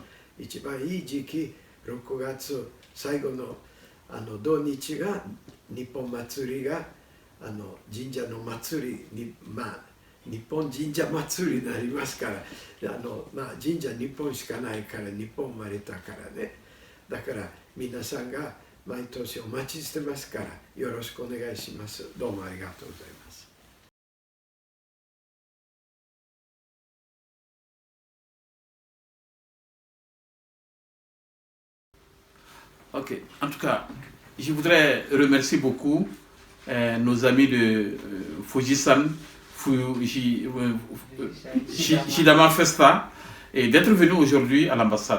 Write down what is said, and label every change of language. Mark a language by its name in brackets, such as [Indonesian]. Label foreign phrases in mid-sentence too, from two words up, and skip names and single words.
[Japanese] 一番いい時期、6月最後の土日が日本祭りが神社の祭りに、日本神社祭りになりますから、神社日本しかないから、日本生まれたからね。だから皆さんが毎年お待ちしてますから、よろしくお願いします。どうもありがとうございます。 [French] Ok, en tout cas, je voudrais remercier beaucoup nos amis de Fujisan, Shidama Festa, et d'être venus aujourd'hui à l'ambassade.